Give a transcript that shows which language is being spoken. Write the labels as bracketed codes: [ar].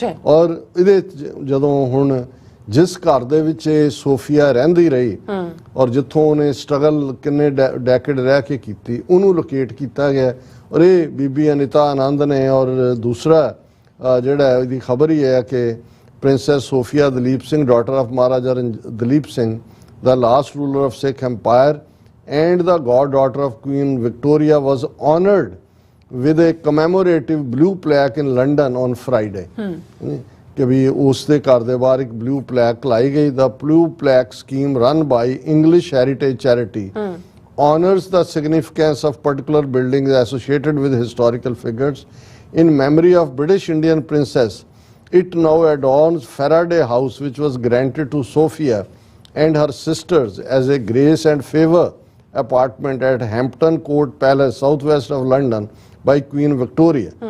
[pa] ਔਰ ਇਹਦੇ ਜਦੋਂ ਹੁਣ ਜਿਸ ਘਰ ਦੇ ਵਿੱਚ ਇਹ ਸੋਫੀਆ ਰਹਿੰਦੀ ਰਹੀ, ਔਰ ਜਿੱਥੋਂ ਉਹਨੇ ਸਟਰਗਲ ਕਿੰਨੇ ਡੈਕੇਡ ਰਹਿ ਕੇ ਕੀਤੀ, ਉਹਨੂੰ ਲੋਕੇਟ ਕੀਤਾ ਗਿਆ, ਔਰ ਇਹ ਬੀਬੀ ਅਨੀਤਾ ਆਨੰਦ ਨੇ। ਔਰ ਦੂਸਰਾ ਜਿਹੜਾ ਇਹਦੀ ਖਬਰ ਹੀ ਹੈ ਕਿ princess Sophia Dalip Singh, daughter of Maharaja Dalip Singh, [en] the last ruler of Sikh Empire and the goddaughter of Queen Victoria, was honored with a commemorative blue plaque in London on Friday. [pa] कि भी उसके घर दे बाहर एक ब्लू प्लैक लाई गई. [en] The blue plaque scheme run by English heritage charity honors the significance of particular buildings associated with historical figures. In memory of British Indian princess, it now adorns Faraday House, which was granted to Sophia and her sisters as a grace and favor apartment at Hampton Court Palace, southwest of London, by Queen Victoria.